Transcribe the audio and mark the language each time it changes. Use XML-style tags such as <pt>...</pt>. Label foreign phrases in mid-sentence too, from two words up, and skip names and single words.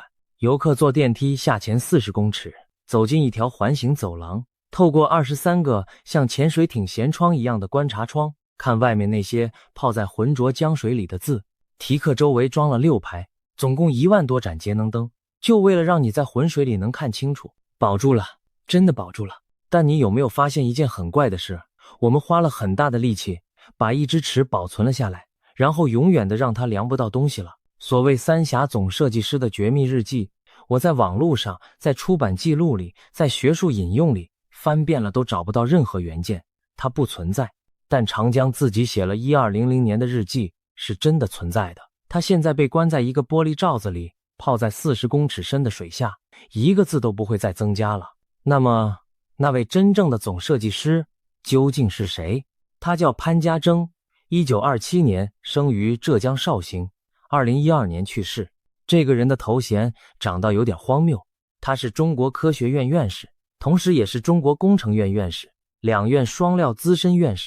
<zh>遊客坐電梯下潛40公尺，走進一條環形走廊，透過23個像潛水艇舷窗一樣的觀察窗，看外面那些泡在渾濁江水裡的字。題課周圍裝了6排，總共1萬多盞節能燈，就為了讓你在渾水裡能看清楚。保住了，真的保住了。但你有沒有發现一件很怪的事？我們花了很大的力氣把一隻池保存了下來，然後永遠的讓它量不到東西了。所謂三峽總設計師的絕密日記，我在網絡上，在出版記錄裡，在學術引用裡翻遍了都找不到任何原件，它不存在。但長江自己寫了1200年的日記是真的存在的。他现在被關在一個玻璃罩子裡，泡在40公尺深的水下，一個字都不會再增加了。那麼那位真正的總設計師究竟是誰？他叫潘家錚，1927年生於浙江紹興，2012年去世。這個人的頭銜長到有點荒謬，他是中國科學院院士，同時也是中國工程院院士，兩院雙料資深院士。</zh>